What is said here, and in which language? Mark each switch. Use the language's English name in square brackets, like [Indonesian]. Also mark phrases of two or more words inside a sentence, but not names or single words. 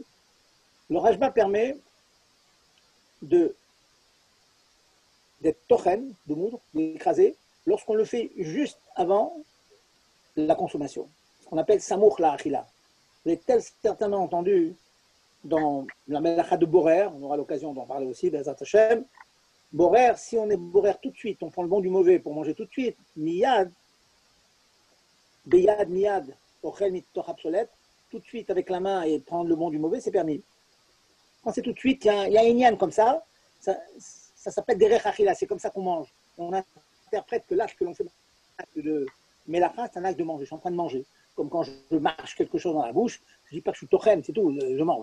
[French] Le rashba permet d'être tochen, de moudre, d'écraser, lorsqu'on le fait juste avant la consommation. Ce qu'on appelle [Hebrew] סמוך לאכילה. [French] Vous avez certainement entendu dans la melacha de Borer, on aura l'occasion d'en parler aussi, [Hebrew] בעזרת השם. [French] Borer, si on est Borer tout de suite, on prend le bon du mauvais pour manger tout de suite, [Hebrew] מיד, ביד, מיד, אוכל מתוך פסולת, [French] tout de suite avec la main et prendre le bon du mauvais, c'est permis. Quand c'est tout de suite, il y a une yann comme ça s'appelle [Hebrew] דרך אכילה, [French] c'est comme ça qu'on mange. On interprète que l'acte que l'on fait, mais la fin, c'est un acte de manger, je suis en train de manger. Comme quand je marche quelque chose dans la bouche, je ne dis pas que je suis tochen, c'est tout, je mange.